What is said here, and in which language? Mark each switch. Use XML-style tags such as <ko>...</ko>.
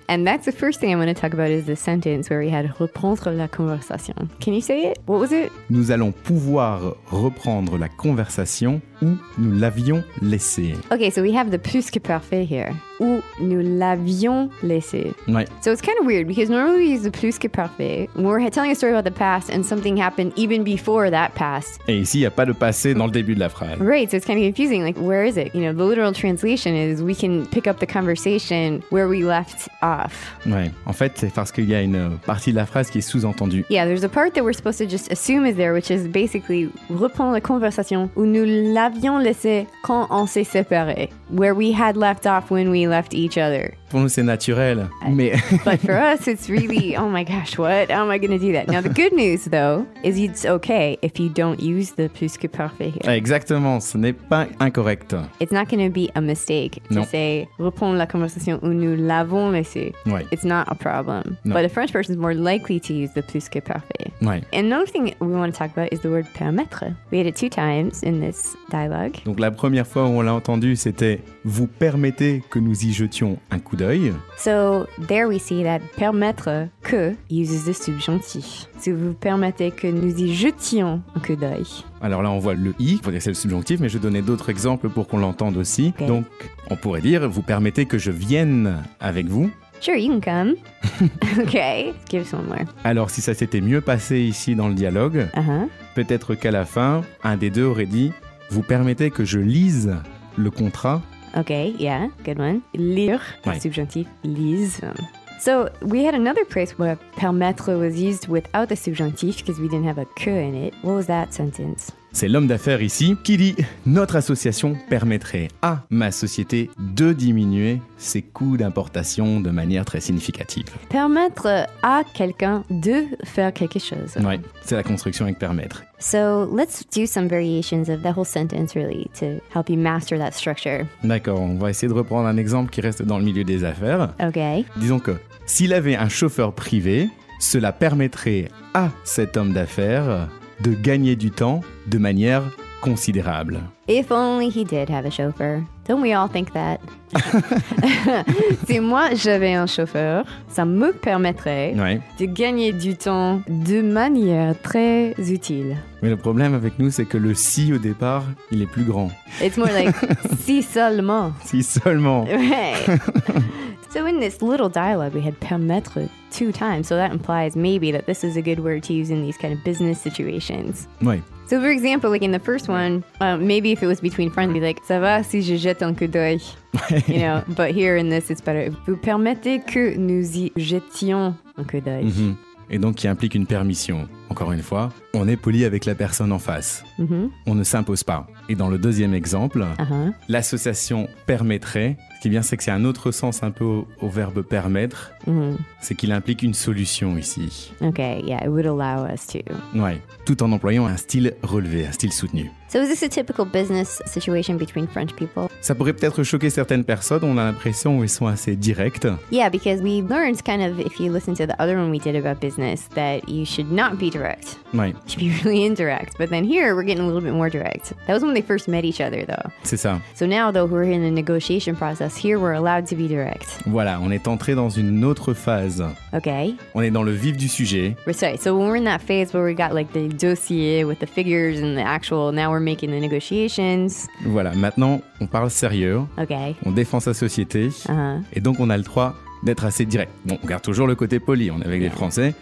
<en>And that's the first thing I want to talk about is the sentence where we had</en> <fr>reprendre la conversation.</fr> <en>Can you say it? What was it?</en> <fr>Nous allons pouvoir reprendre la conversation où nous l'avions laissée.</fr> <en>Ok, so we have the plus que parfait here.</en> <fr>Où nous l'avions laissée. Oui.</fr> <en>So it's kind of weird because normally we use the plus que parfait. We're telling a story about the past and something happened even before that past.</en> <fr>Et ici, il n'y a pas de passé dans le début de la phrase.</fr> <en>Right, so it's kind of confusing. Like, where is it? You know, the literal translation is we can pick up the conversation where we left off.</en> <fr>Oui, en fait, c'est parce qu'il y a une partie de la phrase qui est sous-entendue.</fr> <en>Yeah, there's a part that we're supposed to just assume is there, which is basically</en> <fr>reprendre la conversation où nous l'avions laissée quand on s'est séparés.</fr> <en>Where we had left off when we left each other.</en> <fr>Pour nous, c'est naturel, mais...</fr> <en>But for us, it's really, oh my gosh, what? How am I going to do that? Now, the good news, though, is it's okay if you don't use the plus que parfait here.</en> <fr>Exactement, ce n'est pas incorrect.</fr> <en>It's not going to be a mistake</en> <fr>non.</fr> <en>to say,</en> <fr>reprendre la conversation où nous l'avons laissé. Oui.</fr> <en>It's not a problem.</en> <fr>Non.</fr> <en>But a French person is more likely to use the plus que parfait.</en> <fr>Oui.</fr> <en>And another thing we want to talk about is the word permettre. We had it two times in this dialogue.</en> <fr>Donc, la première fois où on l'a entendu, c'était, vous permettez que nous y jetions un coup d'œil.</fr> <en>So, there we see that permettre que uses the subjonctif.</en> <fr>Si vous permettez que nous y jetions un coup d'œil. Alors là, on voit le « i », pour dire que c'est le subjonctif, mais je vais donner d'autres exemples pour qu'on l'entende aussi.</fr> <en>Okay.</en> <fr>Donc, on pourrait dire « vous permettez que je vienne avec vous ».</fr> <en>Sure, you can come. Okay, give some more.</en> <fr>Alors, si ça s'était mieux passé ici dans le dialogue, peut-être qu'à la fin, un des deux aurait dit « vous permettez que je lise le contrat ».</fr> <en>Okay, yeah, good one. Lire,</en> <fr>oui. Subjonctif, lise.</fr> <en>So, we had another place where permettre was used without the subjonctif because we didn't have a que in it. What was that sentence?</en> <fr>C'est l'homme d'affaires ici qui dit « Notre association permettrait à ma société de diminuer ses coûts d'importation de manière très significative. » Permettre à quelqu'un de faire quelque chose. Oui, c'est la construction avec permettre.</fr> <en>So, let's do some variations of the whole sentence, really, to help you master that structure.</en> <fr>D'accord, on va essayer de reprendre un exemple qui reste dans le milieu des affaires.</fr> <en>Ok.</en> <fr>Disons que s'il avait un chauffeur privé, cela permettrait à cet homme d'affaires de gagner du temps de manière considérable.</fr> <en>If only he did have a chauffeur. Don't we all think that?</en> <fr>Si moi j'avais un chauffeur, ça me permettrait de gagner du temps de manière très utile. Mais le problème avec nous, c'est que le « si » au départ, il est plus grand.</fr> <en>It's more like «</en> <fr>si seulement ». Si seulement.</fr> <en>Right. So in this little dialogue, we had « permettre » two times. So that implies maybe that this is a good word to use in these kind of business situations.</en> <fr>Oui.</fr> <en>So for example, like in the first one, maybe if it was between friends, be like,</en> <fr>ça va si je jette un coup d'œil,</fr> <en>you know, but here in this, it's better.</en> <fr>Vous permettez que nous y jetions un coup d'œil. Mm-hmm. Et donc, qui implique une permission. Encore une fois, on est poli avec la personne en face. Mm-hmm. On ne s'impose pas. Et dans le deuxième exemple, l'association permettrait, ce qui est bien, c'est que c'est un autre sens un peu au verbe permettre, c'est qu'il implique une solution ici.</fr> <en>Ok, yeah, it would allow us to.</en> <fr>Ouais, tout en employant un style relevé, un style soutenu.</fr> <en>So is this a typical business situation between French people?</en> <fr>Ça pourrait peut-être choquer certaines personnes, on a l'impression qu'ils sont assez directs.</fr> <en>Yeah, because we learned kind of, if you listen to the other one we did about business, that you should not be direct.</en> <fr>Oui.</fr> <en>You should be really indirect. But then here, we're getting a little bit more direct. That was when they first met each other, though. C'est ça. So now, though, we're in the negotiation process. Here, we're allowed to be direct.</en> <fr>Voilà, on est entré dans une autre phase.</fr> <en>Okay.</en> <fr>On est dans le vif du sujet.</fr> <en>Right. So when we're in that phase where we got like the dossier with the figures and the actual, now we're making the negotiations.</en> <fr>Voilà, maintenant on parle sérieux.</fr> <en>Okay.</en> <fr>On défend sa société. Uh-huh. Et donc on a le droit d'être assez direct. Bon, on garde toujours le côté poli, on est avec les Français.</fr>